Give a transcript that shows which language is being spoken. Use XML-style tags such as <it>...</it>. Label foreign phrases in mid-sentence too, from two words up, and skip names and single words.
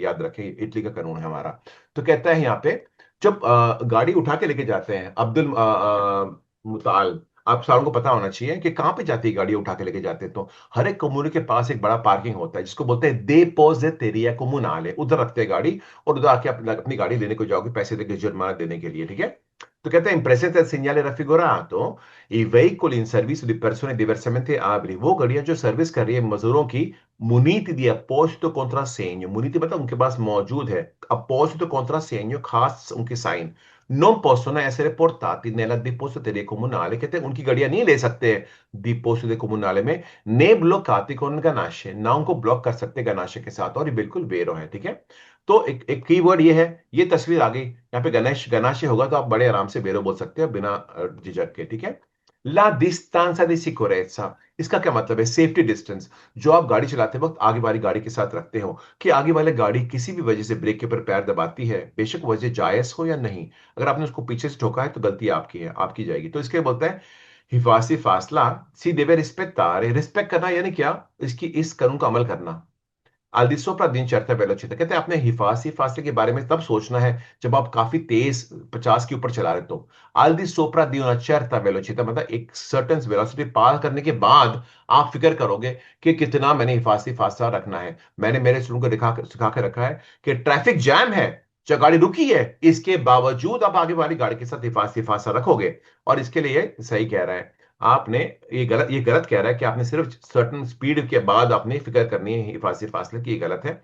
<hi>याद रखें, इटली का कानून है हमारा। तो कहता है यहाँ पे, जब गाड़ी उठा के लेके जाते हैं अब्दुल मुताल, आप सारों को पता होना चाहिए कि कहाँ पे जाती है गाड़ी उठा के लेके जाते हैं। तो हर एक कम्युनिटी के पास एक बड़ा पार्किंग होता है, जिसको बोलते हैं</hi> <it>depositeria comunale.</it> <hi>उधर रखते हैं गाड़ी, और उधर आके अपनी गाड़ी लेने को जाओगे पैसे देके, जुर्माना देने के लिए, ठीक है। तो कहते हैं</hi> <it>in presenza del segnale raffigurato i veicoli in servizio di persone diversamente abili,</it> <hi>वो गाड़ियां जो सर्विस कर रही है मजदूरों की,</hi> <it>muniti di apposito contrassegno, muniti</it> <hi>मतलब उनके पास मौजूद है</hi> <it>apposito contrassegno,</it> <hi>खास उनके साइन,</hi> <it>non possono essere portati nella depositoria comunale,</it> <hi>कहते हैं उनकी गाड़ियां नहीं ले सकते</hi> <it>depositoria comunale</it> <hi>में,</hi> <it>né bloccati con ganasce,</it> <hi>ना उनको ब्लॉक कर सकते गनाशे के साथ। और ये बिल्कुल बेरो है, ठीक है। तो एक कीवर्ड ये है, ये तस्वीर आ गई यहाँ पे, गणेश गनाशे होगा तो आप बड़े आराम से बेरो बोल सकते हो बिना झिझक के, ठीक है।</hi> <it>la distanza di sicurezza,</it> <hi>इसका क्या मतलब है?</hi> <en>safety distance,</en> <hi>जो आप गाड़ी चलाते वक्त आगे वाली गाड़ी के साथ रखते हो, कि आगे वाली गाड़ी किसी भी वजह से ब्रेक के ऊपर पैर दबाती है, बेशक वजह जायज हो या नहीं, अगर आपने उसको पीछे से ठोका है तो गलती आपकी है, आपकी जाएगी। तो इसके बोलता है हिफाजी फासला</hi> <it>si deve rispettare,</it> <hi>रिस्पेक्ट करना यानी क्या? इसकी इस कानून का अमल करना।</hi> <it>al di sopra di una certa velocità,</it> <hi>कहते हैं आपने हिफाजी फासले के बारे में तब सोचना है जब आप काफी तेज 50 के ऊपर चला रहे हो।</hi> <it>al di sopra di una certa velocità</it> <hi>मतलब एक</hi> <en>certain velocity</en> <hi>पार करने के बाद आप फिक्र करोगे कि कितना मैंने हिफाजी फासला रखना है। मैंने मेरे स्टूडेंट को सिखा के रखा है कि</hi> <en>traffic jam</en> <hi>है, जो गाड़ी रुकी है, इसके बावजूद आप आगे वाली गाड़ी के साथ हिफाजी फासला रखोगे। और इसके लिए सही कह रहा है आपने, ये गलत कह रहा है कि आपने सिर्फ</hi> <en>certain speed</en> <hi>के बाद आपने फिक्र करनी है हिफाजी फासले की, ये गलत है।</hi>